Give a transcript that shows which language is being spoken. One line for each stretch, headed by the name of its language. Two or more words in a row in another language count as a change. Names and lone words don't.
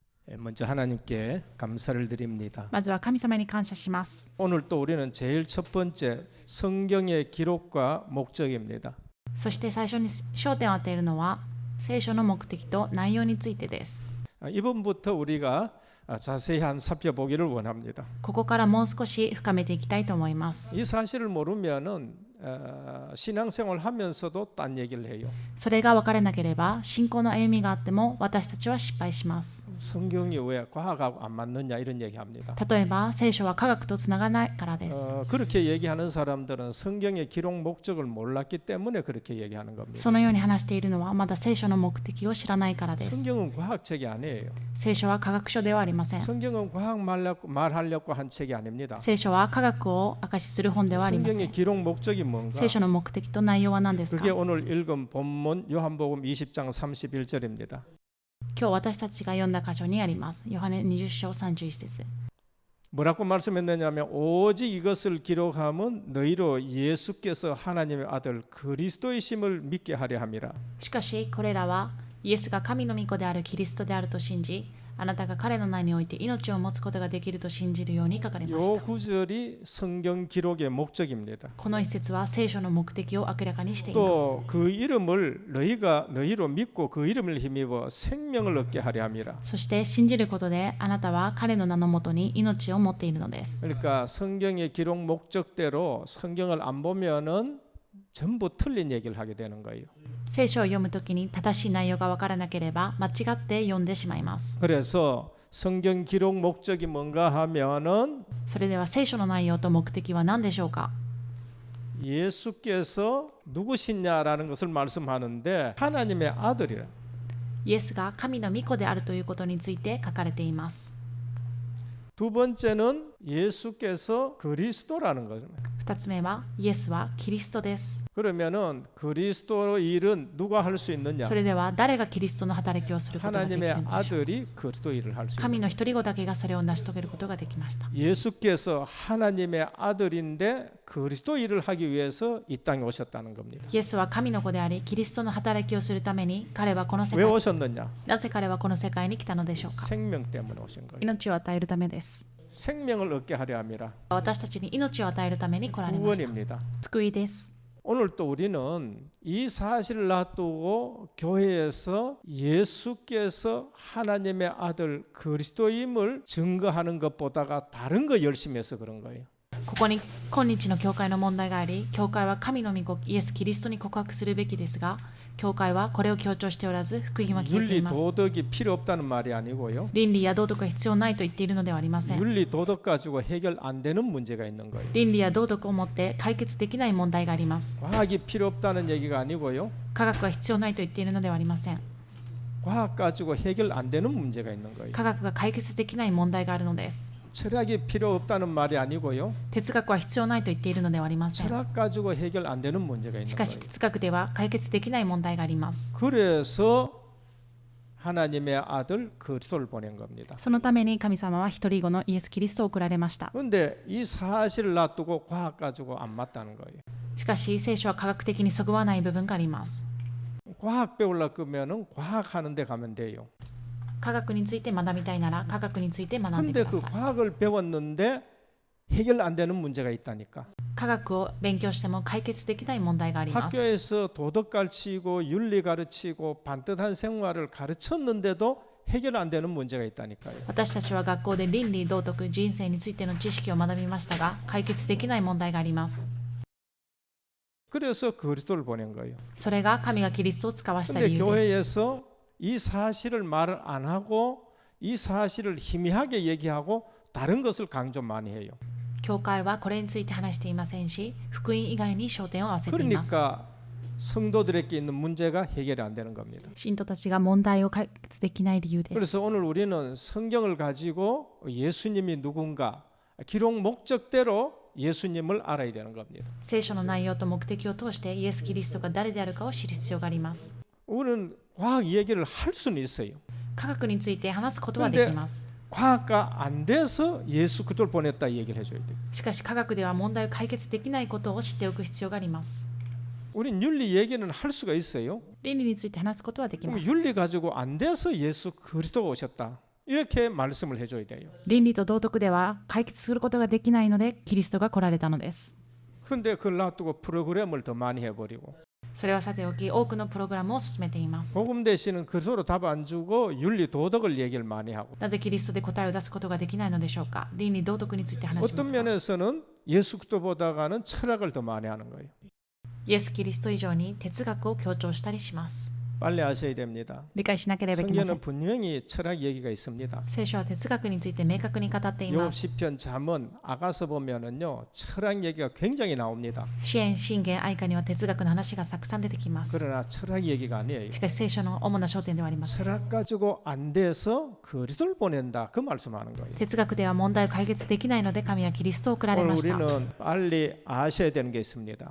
Korean: 먼저 하나님께 감사를 드립니다.
Japanese: まずは神様に感謝します。
Korean: 오늘 또 우리는 제일 첫 번째 성경의 기록과 목적입니다.
Japanese: そして最初に焦点を当てるのは聖書の目的と内容についてです。
Korean: 이번부터 우리가 자세히 한번 살펴보기를 원합니다.
Japanese: ここからもう少し深めていきたいと思います。
Korean: 이 사실을 모르면은 신앙생활 하면서도 딴 얘기를 해요.
Japanese: それが分からなければ信仰の歩みがあっても私たちは失敗します。
Korean: 성경이 왜 과학하고 안 맞느냐 이런 얘기합니다.
Japanese: 例えば聖書は科学とつながないからです。
Korean: 그렇게 얘기하는 사람들은 성경의 기록 목적을 몰랐기 때문에 그렇게 얘기하는 겁니다.
Japanese: そのように話しているのはまだ聖書の目的を知らないからです。
Korean: 성경은 과학책이 아니에요.
Japanese: 聖書は科学書ではありません。
Korean: 성경은 과학 말하려고 한 책이 아닙니다.
Japanese: 聖書は科学を証しする本ではありません。
Korean: 성경의 기록 목적이 뭔가?
Japanese: 聖書の目的と内容は何ですか？
Korean: 그게 오늘 읽은 본문 요한복음 20장 31절입니다.
Japanese: 今日私たちが読んだ箇所にあります。ヨハネ20章31節。
Korean: 뭐라고 말씀했느냐면 오직 이것을 기록함은 너희로 예수께서 하나님의 아들 그리스도이심을 믿게 하려 함이라.
Japanese: しかしこれらはイエスが神の御子であるキリストであると信じ、あなたが彼の名において命を持つことができると信じるように書かれまし
Korean: 요
Japanese: た。
Korean: 구절이 성경 기록의 목적입니다.
Japanese: この一節は聖書の目的を明らかにしています。
Korean: 또 그 이름을 너희로 믿고 그 이름을 힘입어 생명을 얻게 하려 함이라.
Japanese: そして信じることであなたは彼の名のもとに命を持っているのです。
Korean: 그러니까 성경의 기록 목적대로 성경을 안 보면은 전부 틀린 얘기를 하게 되는 거예요.
Japanese: 聖書を読むときに正しい内容が分からなければ間違って読んでしまいます。
Korean: 그래서 성경 기록 목적이 뭔가 하면은
Japanese: それでは聖書の内容と目的は何でしょうか？
Korean: 예수께서 누구시냐라는 것을 말씀하는데 하나님의 아들이라.
Japanese: イエスが神の御子であるということについて書かれています。
Korean: 두 번째는 예수께서 그리스도라는 거죠.
Japanese: 2 つ目はイエスはキリストです。
Korean: 그러면은 그리스도의 일은 누가 할 수 있느냐?
Japanese: それでは誰がキリストの働きをすることができる
Korean: 하나님의
Japanese: のでしょうか？
Korean: 아들이 그리스도 일을 할 수 있는.
Japanese: 神の一人子だけがそれを成し遂げることができました。
Korean: 예수께서 하나님의 아들인데 그리스도 일을 하기 위해서 이 땅에 오셨다는 겁니다.
Japanese: イエスは神の子であり、キリストの働きをするために彼はこの世
Korean: 왜
Japanese: 界
Korean: 오셨느냐?
Japanese: なぜ彼はこの世界に来たのでしょうか？
Korean: 생명 때문에 오신 거예요.
Japanese: 命を与えるためです。
Korean: 생명을 얻게 하려 함이라.
Japanese: 私たちに命を与えるために来られました。
Korean: 구원입니다.
Japanese: 救いです。
Korean: 오늘 또 우리는 이 사실을 놔두고 교회에서 예수께서 하나님의 아들 그리스도임을 증거하는 것보다가 다른 거 열심히 해서 그런 거예요.
Japanese: ここに今日の教会の問題があり、教会は神の御子イエス・キリストに告白するべきですが、教会はこれを強調しておらず、福音は消えてい
Korean: 윤리
Japanese: ます。
Korean: 도덕이 필요 없다는 말이 아니고요.
Japanese: 倫理や道徳が必要ないと言っているのではありません。
Korean: 윤리 도덕 가지고 해결 안 되는 문제가 있는 거예요.
Japanese: 倫理や道徳をもって解決できない問題があります。
Korean: 과학이 필요 없다는 얘기가 아니고요.
Japanese: 科学が必要ないと言っているのではありません。
Korean: 과학 가지고 해결 안 되는 문제가 있는 거예요.
Japanese: 科学が解決できない問題があるのです。
Korean: 철학이 필요 없다는 말이 아니고요.
Japanese: 哲学は必要ないと言っているのではありません。
Korean: 철학 가지고 해결 안 되는 문제가
Japanese: し
Korean: 있는
Japanese: かし
Korean: 거예요.
Japanese: 哲学では解決できない問題があります。
Korean: 그래서 하나님의 아들 그리스도를 보낸 겁니다.
Japanese: そのために神様は一人子のイエス・キリストを送られました。
Korean: 그런데 이 사실을 놔두고 과학 가지고 안 맞다는 거예요.
Japanese: しかし聖書は科学的にそぐわない部分があります。
Korean: 과학 배우려고 그러면은 과학 하는 데 가면 돼요.
Japanese: 科学について学びたいなら科学について学んで
Korean: 근데
Japanese: くだ
Korean: 그
Japanese: さい。
Korean: 과학을 배웠는데 해결 안 되는 문제가 있다니까.
Japanese: 科学を勉強しても解決できない問題があります。
Korean: 학교에서 도덕 가르치고 윤리 가르치고 반듯한 생활을 가르쳤는데도 해결 안 되는 문제가 있다니까요.
Japanese: 私たちは学校で倫理、道徳、人生についての知識を学びましたが、解決できない問題があります。
Korean: 그래서 그리스도를 보낸 거예요.
Japanese: それが神がキリストを使わした
Korean: 근데
Japanese: 理由です。
Korean: 교회에서 이 사실을 말을 안 하고 이 사실을 희미하게 얘기하고 다른 것을 강조 많이 해요.
Japanese: 教会はこれについて話していませんし、福音以外に焦点を合わせています。
Korean: 그러니까 성도들에게 있는 문제가 해결이 안 되는 겁니다.
Japanese: 信徒たちが問題を解決できない理由です。
Korean: 그래서 오늘 우리는 성경을 가지고 예수님이 누군가 기록 목적대로 예수님을 알아야 되는 겁니다.
Japanese: 聖書の内容と目的を通してイエス・キリストが誰であるかを知る必要があります。
Korean: 우리는 과학 얘기를 할 수는 있어요.
Japanese: 科学について話すことはできます。
Korean: 과학가 안 돼서 예수 그리스도를 보냈다 이 얘기를 해줘야 돼요.
Japanese: しかし科学では問題を解決できないことを知っておく必要があります。
Korean: 우린 윤리 얘기는 할 수가 있어요.
Japanese: 倫理について話すことはできま
Korean: 그럼
Japanese: す。
Korean: 윤리 가지고 안 돼서 예수 그리스도가 오셨다. 이렇게 말씀을 해줘야 돼요.
Japanese: 倫理と道徳では解決することができないのでキリストが来られたのです。
Korean: 근데 그걸 놔두고 프로그램을 더 많이 해버리고
Japanese: それはさておき多くのプログラムを進めています。
Korean: 복음 대신은 그리스도로 답 안 주고 윤리 도덕을 얘기를 많이 하고
Japanese: なぜキリストで答えを出すことができないのでしょうか。倫理道徳について話しま
Korean: 어떤
Japanese: すか。
Korean: 면에서는 예수 그리스도보다가는 철학을 더 많이 하는 거예요.
Japanese: イエス・キリスト以上に哲学を強調したりします。
Korean: 빨리 아셔야 됩니다.
Japanese: 理解しなければいけません。
Korean: 성경은 분명히 철학 얘기가 있습니다.
Japanese: 聖書は哲学について明確に語っていま
Korean: 욥
Japanese: す。
Korean: 시편 잠언 아가서 보면은요 철학 얘기가 굉장히 나옵니다.
Japanese: 支援、信玄、愛歌には哲学の話がたくさん出てきます。
Korean: 그러나 철학 얘기가 아니에요.
Japanese: しかし聖書の主な焦点ではありません。
Korean: 철학 가지고 안 돼서 그리스도를 보낸다 그 말씀하는 거예요.
Japanese: 哲学では問題を解決できないので神はキリストを送られ
Korean: 오늘
Japanese: ました。
Korean: 우리는 빨리 아셔야 되는 게 있습니다.